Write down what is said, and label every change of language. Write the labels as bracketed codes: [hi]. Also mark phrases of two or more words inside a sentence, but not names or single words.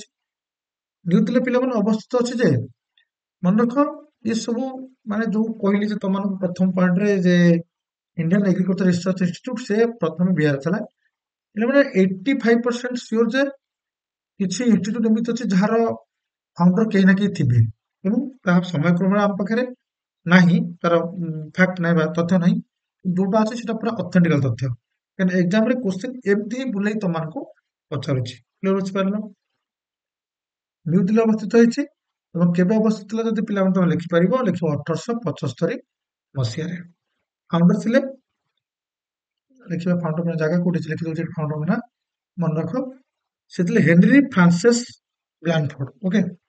[or] ନ୍ୟୁ ଦିଲ୍ଲୀ ପିଲାମାନେ ଅବସ୍ଥିତ ଅଛି ଯେ, ମନେ ରଖ, ଏ ସବୁ ମାନେ ଯୋଉ କହିଲି ଯେ ତମମାନଙ୍କୁ ପ୍ରଥମ ପଏଣ୍ଟରେ ଯେ ଇଣ୍ଡିଆନ ଏଗ୍ରିକଲଚର ରିସର୍ଚ୍ଚ ଇନଷ୍ଟିଚ୍ୟୁଟ, ସେ ପ୍ରଥମେ ବିହାର ଥିଲା। ପିଲାମାନେ 85% ସିଓର ଯେ କିଛି ଇନଷ୍ଟିଚ୍ୟୁଟ ଏମିତି ଅଛି ଯାହାର ଫାଉଣ୍ଡର କେହି ନା କେହି ଥିବେ ଏବଂ ତାହା ସମୟ କ୍ରମରେ ଆମ ପାଖରେ ନାହିଁ ତାର ଫ୍ୟାକ୍ଟ ନାହିଁ ବା ତଥ୍ୟ ନାହିଁ ଯୋଉଟା ଅଛି ସେଟା ପୁରା ଅଥେଣ୍ଟିକାଲ ତଥ୍ୟ କାରଣ ଏକ୍ଜାମ ରେ କ୍ୱେଶ୍ଚିନ୍ ଏମିତି ହିଁ ବୁଲେଇ ତମମାନଙ୍କୁ ପଚାରୁଛି କ୍ଲିୟର ବୁଝିପାରିଲ ନ୍ୟୁ ଦିଲ୍ଲୀ ଅବସ୍ଥିତ ହେଇଛି ଏବଂ କେବେ ଅବସ୍ଥିତ ଥିଲା ଯଦି ପିଲାମାନେ ତମେ ଲେଖିପାରିବ ଲେଖିବ 1875 ମସିହାରେ ଫାଉଣ୍ଡର ଥିଲେ ଦେଖିବା ଫାଉଣ୍ଡର ଜାଗା କୋଉଠି ଅଛି ଲେଖିଦଉଛି ଫାଉଣ୍ଡର ନା ମନେ ରଖ ସେ ଥିଲେ ହେନରୀ ଫ୍ରାନ୍ସିସ୍ ବ୍ଲାନଫୋର୍ଡ ଓକେ